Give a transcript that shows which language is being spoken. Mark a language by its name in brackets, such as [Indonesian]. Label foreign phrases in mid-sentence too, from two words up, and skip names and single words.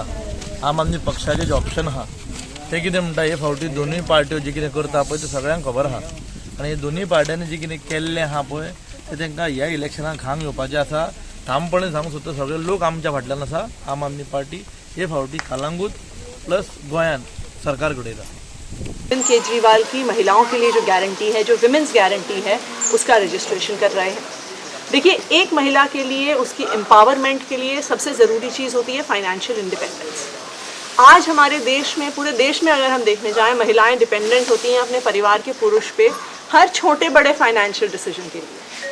[Konkani] आम आदमी पक्षाचें जें ऑप्शन आहा तें कितें म्हणटा, हे फावटी दोनूय पार्ट्यो जी कितें करता पळय तें सगळ्यांक खबर आहा. आनी दोनूय पार्ट्यांनी जी कितें केल्लें आहा पळय तें तांकां ह्या इलेक्शनाक हांग येवपाचें आसा. ठामपणे सांगूंक सोदता, सगळे लोक आमच्या फाटल्यान आसा. आम आदमी पार्टी हे फावटी कलंगूट प्लस गोंयान सरकार घडयता. [Hindi] अरविंद केजरीवाल की महिलाओं के लिए जो गारंटी है, जो [English] women's guarantee [Hindi] है, उसका रजिस्ट्रेशन कर रहे हैं. देखिए, एक महिला के लिए उसकी एम्पावरमेंट के लिए सबसे ज़रूरी चीज़ होती है [English] financial independence. [Hindi] आज हमारे देश में, पूरे देश में अगर हम देखने जाएं, महिलाएं डिपेंडेंट होती हैं अपने परिवार के पुरुष पे हर छोटे बड़े [English] financial decision [Hindi] के लिए.